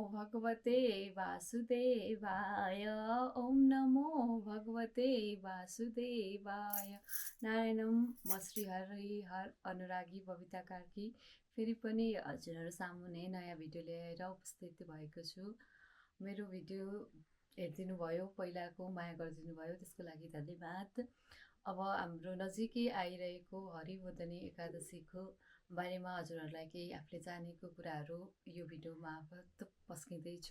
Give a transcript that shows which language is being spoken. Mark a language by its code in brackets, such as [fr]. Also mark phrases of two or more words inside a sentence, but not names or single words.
[sa] भगवते वासुदेवाय। ओम नमो भगवते वासुदेवाय। [ne] नारायणम। म श्री हर अनुरागी बबिता कार्की फेरि पनि हजुरहरू सामुने नयाँ भिडियो ल्याएर उपस्थित भएको छु। मेरो भिडियो हेरिदिनु भयो, पहिलाको माया गरिदिनु भयो, त्यसको लागि धन्यवाद। अब हाम्रो नजिकै आइरहेको हरिवदनी एकादशीको बारेमा हजुरहरूलाई केही आफूले जानेको कुराहरू यो भिडियो मार्फत पस्किँदैछु।